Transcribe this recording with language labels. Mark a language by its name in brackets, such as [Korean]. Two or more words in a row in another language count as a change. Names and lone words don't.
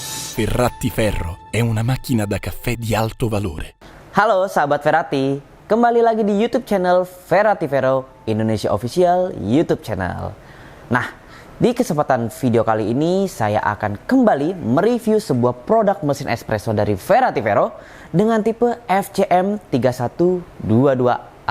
[Italian] Ferrati Ferro è una macchina da caffè di alto valore. [Indonesian] Halo sahabat Ferrati, kembali lagi di [English] YouTube channel [Indonesian] Ferrati Ferro Indonesia Official YouTube channel. Nah, di kesempatan video kali ini saya akan kembali mereview sebuah produk mesin espresso dari Ferrati Ferro dengan tipe FCM 3122A.